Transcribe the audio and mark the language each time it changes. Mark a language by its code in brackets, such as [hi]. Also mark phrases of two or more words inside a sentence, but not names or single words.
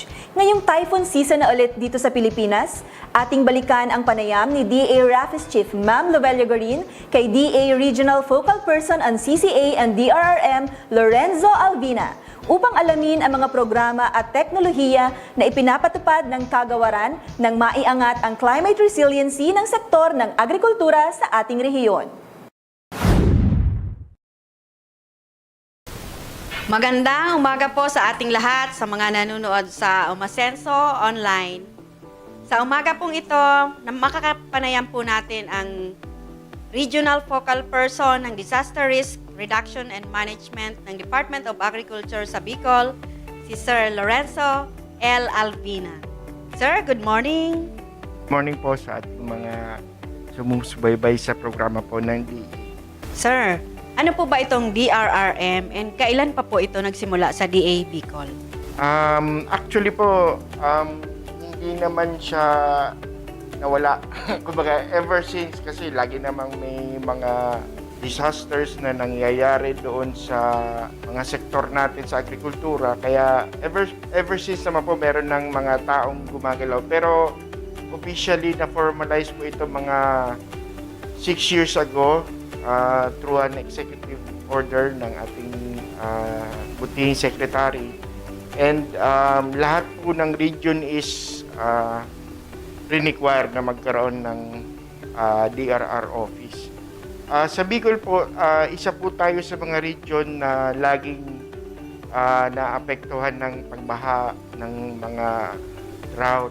[tl] Ngayong typhoon season na ulit dito sa Pilipinas, ating balikan ang panayam ni DA Rafis Chief Ma'am Lobelia Gorin kay DA [en] Regional Focal Person on CCA and DRRM [tl] Lorenzo Alvina upang alamin ang mga programa at teknolohiya na ipinapatupad ng kagawaran ng maiangat ang [en] climate resiliency [tl] ng sektor ng agrikultura sa ating rehiyon. Magandang umaga po sa ating lahat, sa mga nanonood sa Umasenso Online. Sa umaga pong ito, makakapanayam po natin ang [en] Regional Focal Person [tl] ng [en] Disaster Risk Reduction and Management [tl] ng Department of Agriculture sa Bicol, si Sir Lorenzo L. Alvina. [en] Sir, good morning. [tl] Morning po sa ating mga sumusubaybay sa programa po ng DA. Sir, ano po ba itong DRRM and kailan pa po ito nagsimula sa DA Bicol? Actually po, hindi naman siya nawala. Kumbaga, [en] ever since [tl] kasi lagi namang may mga disasters na nangyayari doon sa mga sektor natin sa agrikultura. Kaya [en] ever since [tl] naman po meron ng mga taong gumagalaw. Pero officially na-formalize po ito mga [en] 6 years ago through an executive order [tl] ng ating butihing secretary. And lahat po ng region is required na magkaroon ng DRR office. Sa Bicol po, isa po tayo sa mga region na laging naapektuhan ng pagbaha ng mga drought.